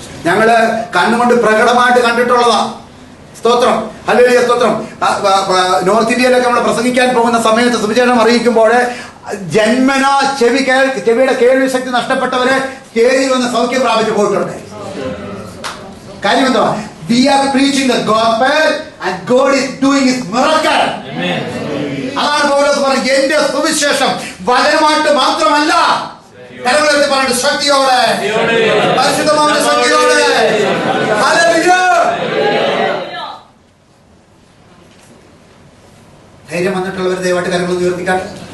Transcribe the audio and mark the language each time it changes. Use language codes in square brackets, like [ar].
[ml] ഞങ്ങള് കണ്ണുകൊണ്ട് പ്രകടമായിട്ട് കണ്ടിട്ടുള്ളതാ. സ്തോത്രം. ഹല്ലേലൂയ, സ്തോത്രം. നോർത്ത് ഇന്ത്യയിലൊക്കെ നമ്മൾ പ്രസംഗിക്കാൻ പോകുന്ന സമയത്ത് സുവിശേഷം അറിയിക്കുമ്പോൾ ജന്മനാ ചെവിയുടെ കേൾവി ശക്തി നഷ്ടപ്പെട്ടവര് സ്റ്റേജിൽ വന്ന് സൗഖ്യം പ്രാപിച്ചു പോയിട്ടുണ്ട്. കാര്യം എന്തുവാ? [en] We are preaching the gospel and God is doing his miracle. [ml] അതാണ് പൗലോസ് പറഞ്ഞത്, എന്റെ സുവിശേഷം വചനമായിട്ട് മാത്രമല്ല, കരങ്ങളെടുത്ത് പറഞ്ഞിട്ട് ശക്തിയോടെ, പരിശുദ്ധമായ ശക്തിയോടെ. ഹല്ലേലൂയ. ധൈര്യം വന്നിട്ടുള്ളവർ ദയവായിട്ട് കരങ്ങൾ ഉയർത്തിക്കാട്ടെ.